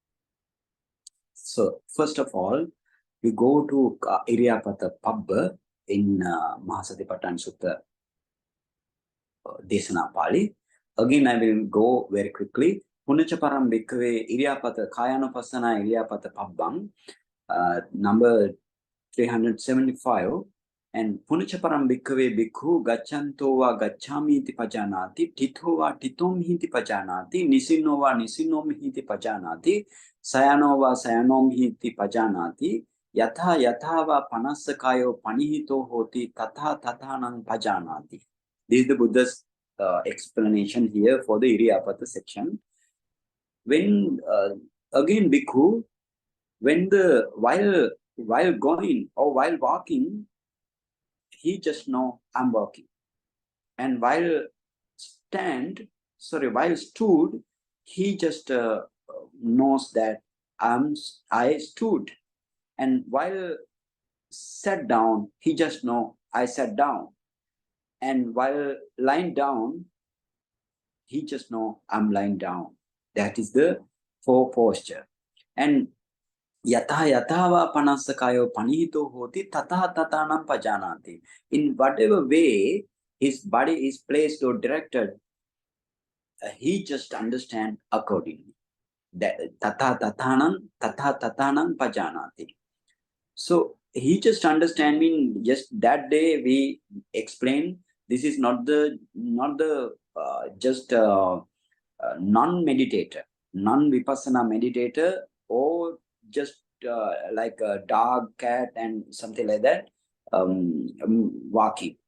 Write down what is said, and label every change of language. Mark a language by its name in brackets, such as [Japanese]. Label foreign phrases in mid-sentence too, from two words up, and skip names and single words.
[English] So first of all, we go to Iriyapatha Pabba in Mahāsatipațțhāna Sutta Desana Pali. Again, I will go very quickly. [Pali] Punaca param bhikkhave Iriyapatha Kayanupassana Iriyapatha Pabbam, [English] number 375. [Pali] And Punaca param bhikkhave bhikkhu gacchanto va gacchami iti pajanati, titho va titom hiti pajanati, nisino va nisinom hiti pajanati, sayano va sayanom hiti pajanati, yatha yatha va panasakayo panihito hoti tatha tathanam pajanati. [English] This is the Buddha's explanation here for the Iriyapatha section. When again bhikkhu, when the while going or while walking, he just know I'm walking, and while stood, he just knows that I stood, and while sat down, he just know I sat down, and while lying down, he just know I'm lying down. That is the four posture. [Pali] And yatha yathava panasakayo panihito hoti tatha tathanam pajanati. [English] In whatever way his body is placed or directed, he just understand accordingly. [Pali] That tatha tathanam pajanati. [English] So he just understand, mean just that day we explained this is not the just non-meditator, non-vipassana meditator, or just like a dog, cat, and something like that, walking.